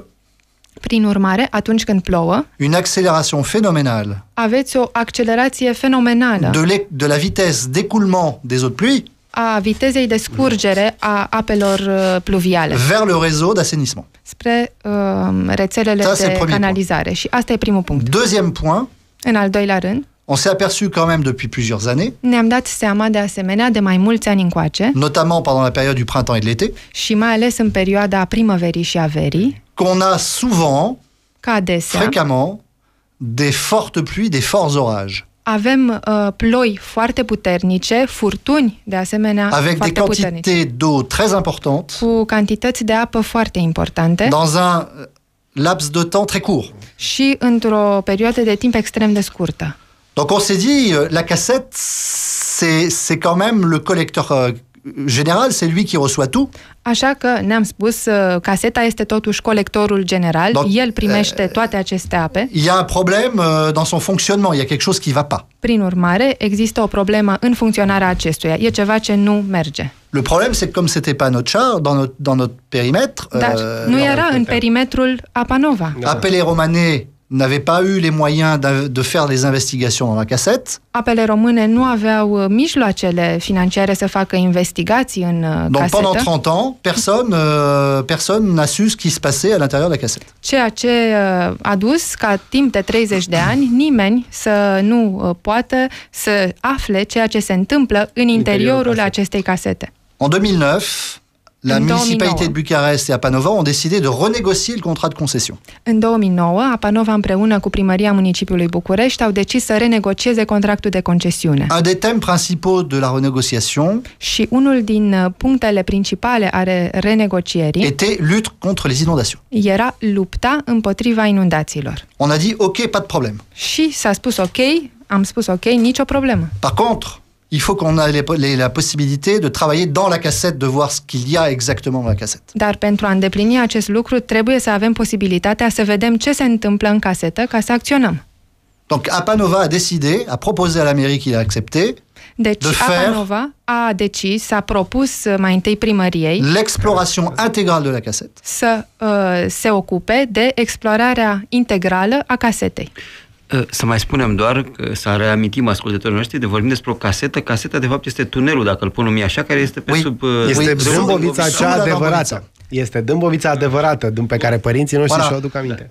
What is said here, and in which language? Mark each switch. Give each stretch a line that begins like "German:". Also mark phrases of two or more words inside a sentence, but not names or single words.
Romanian: Prin urmare, atunci când plouă,
French: une accélération phénoménale
Romanian: aveți o accelerație fenomenală
French: de la vitesse d'écoulement des eaux de pluie
Romanian: a vitezei de scurgere a apelor pluviale
French: vers le réseau d'assainissement.
Romanian: spre rețelele de canalizare. Și asta e primul punct.
French: Deuxième point,
Romanian: În al doilea rând,
French: on s'est aperçu quand même depuis plusieurs années,
Romanian: ne-am dat seama de asemenea de mai mulți ani încoace,
French: notamment pendant la période du printemps et de l'été,
Romanian: și mai ales în perioada primăverii și a verii,
French: qu'on a souvent,
Romanian: ca adesea,
French: fréquemment, des fortes pluies, des forts orages,
Romanian: avem ploi foarte puternice, furtuni de asemenea
French: avec des
Romanian: foarte puternice,
French: quantités d'eau très importantes,
Romanian: cu cantități de apă foarte importante
French: dans un laps de temps très court.
Romanian: și într-o perioadă de timp extrem de scurtă.
French: Donc on s'est dit, la cassette, c'est quand même le collecteur général, c'est lui qui reçoit tout.
Romanian: Așa că ne-am spus, caseta este totuși colectorul general,
French: Donc,
Romanian: el primește toate aceste ape.
French: Il y a un problème dans son fonctionnement, il y a quelque chose qui va pas.
Romanian: Prin urmare, există o problemă în funcționarea acestuia. E ceva ce nu merge.
French: Le problème, c'est que comme c'était pas notre char, dans notre périmètre,
Romanian: Dar nu era în perimetrul Apa Nova.
French: Apele Romane n'avait pas eu les moyens de faire les investigations dans la cassette.
Romanian: Apele române nu aveau mijloacele financiare să facă investigații în
French: Donc
Romanian: casetă.
French: pendant 30 ans, personne n'a su ce qui se passait à l'intérieur de la cassette.
Romanian: Ceea ce a dus ca timp de 30 de ani nimeni să nu poată să afle ceea ce se întâmplă în interiorul acestei casete.
French: En 2009, la
Romanian: În
French: municipalité
Romanian: 2009.
French: de Bucarest et Apa Nova ont décidé de renégocier le contrat de concession.
Romanian: În 2009, Apa Nova împreună cu primăria municipiului București au decis să renegocieze contractul de concesiune.
French: Un des thèmes principaux de la renégociation
Romanian: Și unul din punctele principale ale renegocierii
French: était lutte contre les inondations.
Romanian: era lupta împotriva inundațiilor.
French: On a dit, OK, pas de problème.
Romanian: Și s-a spus ok, am spus ok, nicio problemă.
French: Par contre, il faut qu'on ait la possibilité de travailler dans la cassette, de voir ce qu'il y a exactement dans la cassette.
Romanian: Dar pentru a îndeplini acest lucru, trebuie să avem posibilitatea să vedem ce se întâmplă în casetă ca să acționăm.
French: Donc Apa Nova a décidé, a proposé à la mairie qui l'a accepté,
Romanian: Deci Apa Nova a decis, a propus mai întâi primăriei
French: l'exploration intégrale de la cassette.
Romanian: să se ocupe de explorarea integrală a casetei. Să mai spunem doar, să reamintim ascultătorii noștri, de vorbim despre o casetă. Caseta, de fapt, este tunelul, dacă îl pun numai așa, care este pe sub... Este Dâmbovița sub cea la adevărată. Este Dâmbovița adevărată, din pe care părinții noștri și-o aduc aminte.